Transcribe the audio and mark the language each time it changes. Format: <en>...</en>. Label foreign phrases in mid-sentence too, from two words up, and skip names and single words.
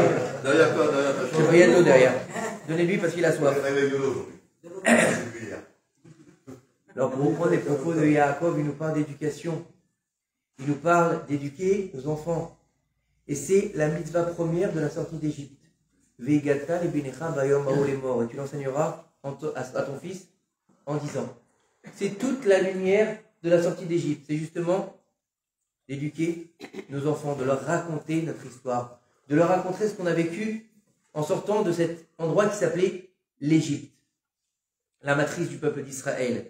<fr>Derrière quoi? Derrière ta Je chambre. voyais de l'eau derrière. Donnez-lui parce qu'il a soif. Alors, pour reprendre les propos de Yaakov, il nous parle d'éducation. Il nous parle d'éduquer nos enfants. Et c'est la mitzvah première de la sortie d'Égypte.</fr> <he>והגדת לבנך ביום ההוא לאמר.</he> <fr>Et tu l'enseigneras à ton fils en disant. C'est toute la lumière de la sortie d'Égypte. C'est justement d'éduquer nos enfants, de leur raconter notre histoire, de leur raconter ce qu'on a vécu en sortant de cet endroit qui s'appelait l'Égypte, la matrice du peuple d'Israël.</fr>